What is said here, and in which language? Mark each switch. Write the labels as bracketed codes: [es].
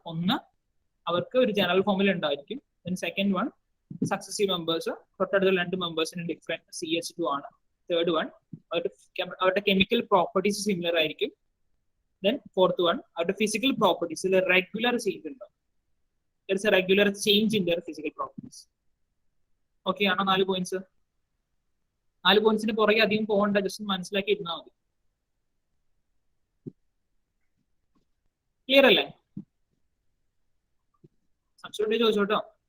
[ml] ഒന്ന്, അവർക്ക് ഒരു ജനറൽ ഫോമിൽ ഉണ്ടായിരിക്കും. സെക്കൻഡ് വൺ, സക്സസീവ് മെമ്പേഴ്സ്, തൊട്ടടുത്ത 2 മെമ്പേഴ്സിന് ഡിഫറെന്റ് CH2 ആണ്. തേർഡ് വൺ, അവരുടെ കെമിക്കൽ പ്രോപ്പർട്ടീസ് സിമിലർ ആയിരിക്കും. ദെൻ ഫോർത്ത് വൺ, അവരുടെ ഫിസിക്കൽ പ്രോപ്പർട്ടീസിൽ റെഗുലർ ചേഞ്ച് ഉണ്ടാവും. [en] there is a regular change in their physical properties. [ml] Okay ആണോ? 4 പോയിന്റ്സ്. 4 പോയിന്റ്സിന് പുറകെ അധികം പോകണ്ട, ജസ്റ്റ് മനസ്സിലാക്കി ഇരുന്നാൽ മതി. ക്ലിയർ അല്ലേ? സംശയം ചോദിച്ചോട്ടോ.